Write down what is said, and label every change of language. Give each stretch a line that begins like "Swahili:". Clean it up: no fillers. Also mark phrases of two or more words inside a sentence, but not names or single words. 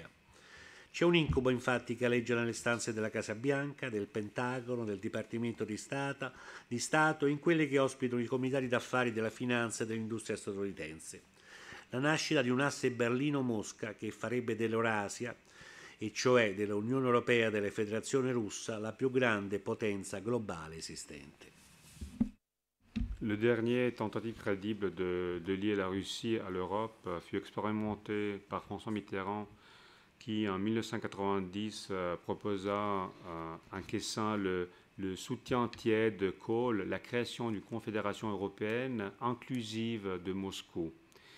Italian: C'è un incubo infatti che aleggia nelle stanze della Casa Bianca, del Pentagono, del Dipartimento di Stato e in quelle che ospitano i comitati d'affari della finanza e dell'industria statunitense. La nascita di un asse Berlino-Mosca che farebbe dell'Eurasia, e cioè dell'Unione Europea e della Federazione Russa, la più grande potenza globale esistente.
French: Le dernier tentative crédible de lier la Russie à l'Europe fut expérimenté par François Mitterrand, qui en 1990 proposa, encaissant le soutien tiède de Kohl, la création d'une confédération européenne inclusive de Moscou.